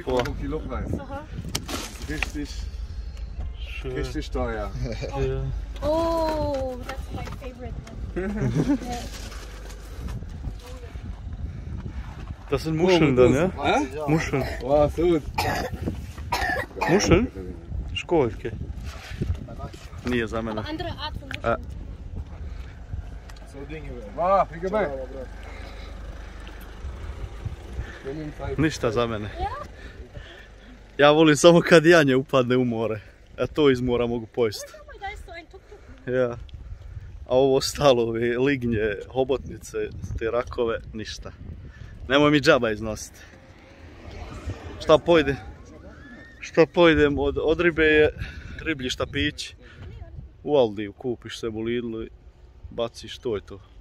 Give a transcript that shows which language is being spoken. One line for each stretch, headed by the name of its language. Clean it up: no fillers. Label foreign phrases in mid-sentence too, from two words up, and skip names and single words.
German: Boah. Euro Kilo Preis. Richtig, richtig teuer. Ja.
English: Oh, that's my favorite one. Yeah.
German: Das sind Muscheln dann, ja? Hä? Muscheln. Wow, so gut. Muscheln?
Bosnian: Školjke. Nije za mene.
German: Andere Art von
Bosnian: A,
German: Wow, wie gemein.
Bosnian: ništa za mene. Ja volim samo kad janje upadne u more. A to iz mora mogu pojesti.
German: Guck mal, da ist so ein Tuk-Tuk. Ja.
Bosnian: A ovo ostalo, ove lignje, hobotnice, te rakove, ništa. Nemoj mi džaba iznositi. Šta pojdem od ribe je riblji štapić. U Aldiju kupiš se u Lidlu i baciš, to je to.